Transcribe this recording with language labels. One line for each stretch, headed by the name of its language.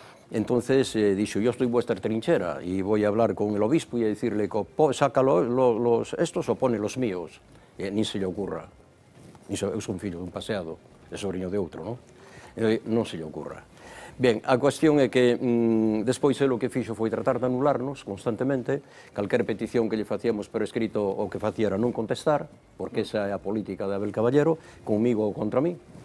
Spanish: Entonces dijo, yo estoy en vuestra trinchera y voy a hablar con el obispo y a decirle, saca estos o pone los míos. Ni se le ocurra.
Galician: Eu son fillo dun paseado, é sobrinho de outro, non? Non se lle ocurra. Ben, a cuestión é que despois o que fixo foi tratar de anularnos constantemente, calquer petición que lle facíamos por escrito o que facía era non contestar, porque esa é a política de Abel Caballero, conmigo ou contra mí.